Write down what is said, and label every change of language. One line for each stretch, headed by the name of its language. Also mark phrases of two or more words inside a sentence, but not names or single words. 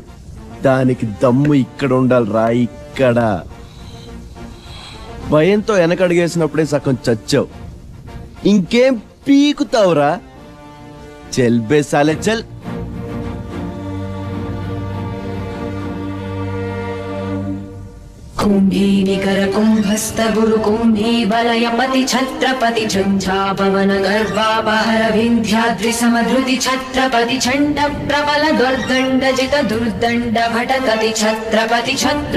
Telugu: దానికి దమ్ము ఇక్కడ ఉండాలిరా, ఇక్కడ. భయంతో వెనకడిగేసినప్పుడే సగం చచ్చావు. ఇంకేం పీకుతావురా?
Hindi: चल बे साले चल.
Braj: कुंभी निकर कुंभस्थ गुरु कुंभी बलयपति छत्रपति झंझापवन गर्वापहर विंध्याद्रि समधृति छत्रपति चंड प्रबल दुर्दंड जित दुर्दंड भटकति छत्रपति छत्र